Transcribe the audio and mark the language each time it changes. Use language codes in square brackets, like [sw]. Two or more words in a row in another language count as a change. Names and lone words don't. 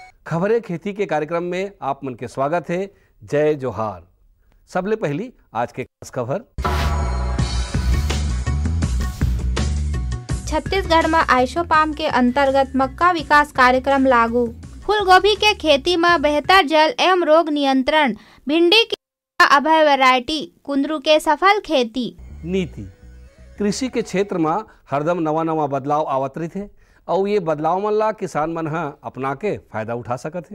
[hne] खबरें खेती के कार्यक्रम में आप मन के स्वागत है। जय जोहार। सबले पहली आज के खास खबर। छत्तीसगढ़ में आइसोपाम के अंतर्गत मक्का विकास कार्यक्रम लागू। फूलगोभी के खेती में बेहतर जल एवं रोग नियंत्रण। भिंडी की अभय वैरायटी। कुंदरू के सफल खेती। नीति कृषि के क्षेत्र में हरदम नवा बदलाव आवत रही थे और ये बदलाव मन ला किसान मन ह अपना के फायदा उठा सकत है।